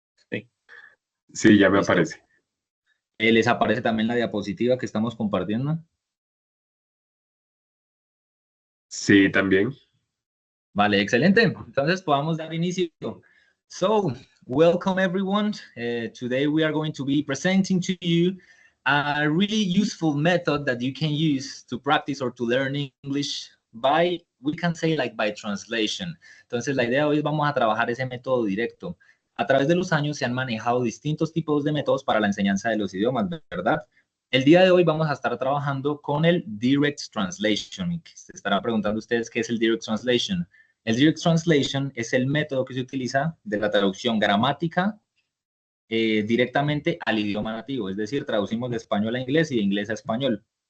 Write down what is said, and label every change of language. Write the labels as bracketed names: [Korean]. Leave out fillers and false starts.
[Spanish] Sí. Sí, ya me Listo. aparece. ¿Les aparece también la diapositiva que estamos compartiendo? Sí, también. Vale, excelente. Entonces podamos dar inicio. [English] So, welcome everyone. Today we are going to be presenting to you a really useful method that you can use to practice or to learn English by, we can say like by translation. [Spanish] Entonces la idea de hoy es vamos a trabajar ese método directo. A través de los años se han manejado distintos tipos de métodos para la enseñanza de los idiomas, ¿verdad? El día de hoy vamos a estar trabajando con el Direct Translation. Se estará preguntando ustedes qué es el Direct Translation. El Direct Translation es el método que se utiliza de la traducción gramática directamente al idioma nativo, es decir, traducimos de español a inglés y de inglés a español.